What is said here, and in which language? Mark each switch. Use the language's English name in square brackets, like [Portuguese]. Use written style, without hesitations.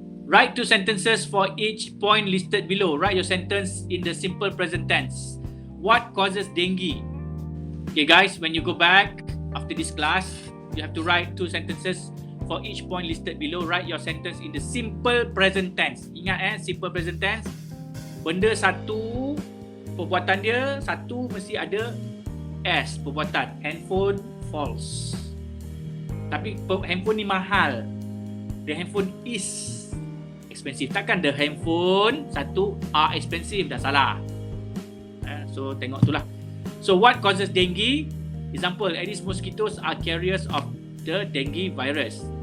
[English] Write 2 sentences for each point listed below. Write your sentence in the simple present tense. What causes dengue? Okay guys, when you go back after this class, you have to write 2 sentences for each point listed below. Write your sentence in the simple present tense. [Malay] Ingat simple present tense. Benda satu, perbuatan dia satu mesti ada S, perbuatan. Handphone, false. Tapi handphone ni mahal. [English] The handphone is expensive. Takkan the handphone satu are expensive, dah salah. So tengok tu lah. So what causes dengue? Example, Aedes mosquitoes are carriers of the dengue virus.